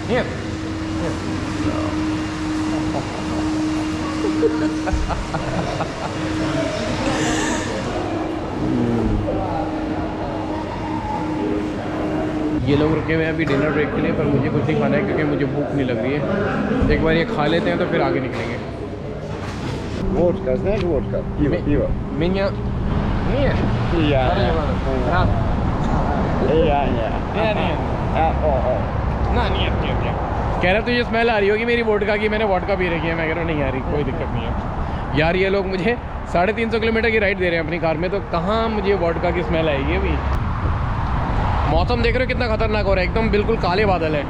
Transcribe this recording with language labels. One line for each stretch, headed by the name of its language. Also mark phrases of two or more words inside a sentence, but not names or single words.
Hindi: ये लोग रुके हुए हैं अभी
English: dinner break
Hindi: के लिए, पर मुझे कुछ नहीं खाना है क्योंकि मुझे भूख नहीं लग रही है। एक बार ये खा लेते हैं तो फिर आगे निकलेंगे।
Russian: Водка, знаешь, водка? Пиво, пиво. Меня... Нет. Я. Раз. Я. Нет.
Hindi: ना नहीं कह रहे तुझे स्मेल आ रही होगी मेरी वोडका की, मैंने वोडका पी रखी है। मैं कह रहा हूँ नहीं आ रही, कोई दिक्कत नहीं है यार। ये लोग मुझे 350 किलोमीटर की राइड दे रहे हैं अपनी कार में, तो कहाँ मुझे वोडका की स्मेल आएगी अभी। मौसम देख रहे हो कितना खतरनाक हो रहा है, एकदम बिल्कुल काले बादल है।